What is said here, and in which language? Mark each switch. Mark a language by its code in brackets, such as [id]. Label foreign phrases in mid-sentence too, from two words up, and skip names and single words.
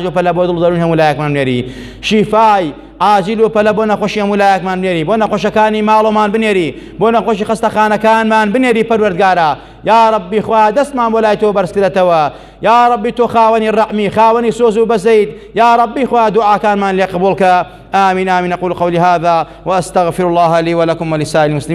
[ckb] و پەلە بۆ دڵ دەروون هەموو لایەکمان بنێری شیفای عاجل و پەلە بۆ نەخۆشی هەموو لایەکمان بنێری بۆ نەخۆشەکانی ماڵۆمان بنێری بۆ نەخۆشی خەستەخانەکانمان بنێری پەروەردگارە [ar] یا ربی [ckb] خوا دەستمان بۆ لای تۆ بەرزکرێتەوە [ar] یا ربی [ckb] تۆ خاوەنی ڕەحمی خاوەنی سۆز و بەزەید [ar] یا ربی [ckb] خوا دوعاکانمان لێ قبوڵ کە [ar] آمين آمين أقول قولي هذا وأستغفر الله لي ولكم ولسائر المسلمين